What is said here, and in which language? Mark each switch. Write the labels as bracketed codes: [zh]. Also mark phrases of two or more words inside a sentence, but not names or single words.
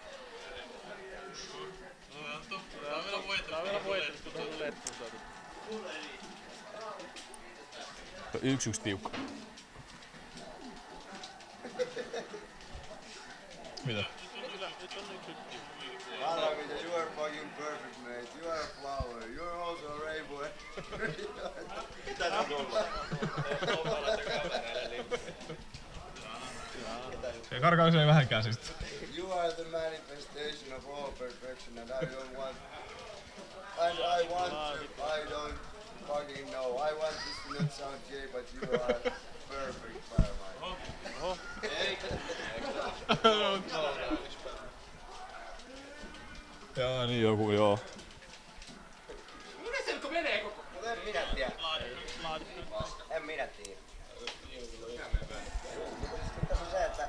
[fi] Tää on vielä voitettu, kun tuon lettun saatu. 1-1 tiukka. Mitä? Nyt on 1-1 tiukka. [en] Paramita, you are fucking perfect, mate. You are a flower. You are also a rainbow. [fi] Mitä tää tulla? Se karkaa usein vähän käsistä. [en] You are the manifestation of all perfection and I don't want... And I want to... I don't fucking know. I want this to not sound gay, but you are perfect, Paramita. [fi] Oho. Jaa, niin joku, joo. Miten se nyt menee koko? Mutta en minä tiedä. Laadittu. En minä tiedä. Tässä on se, että...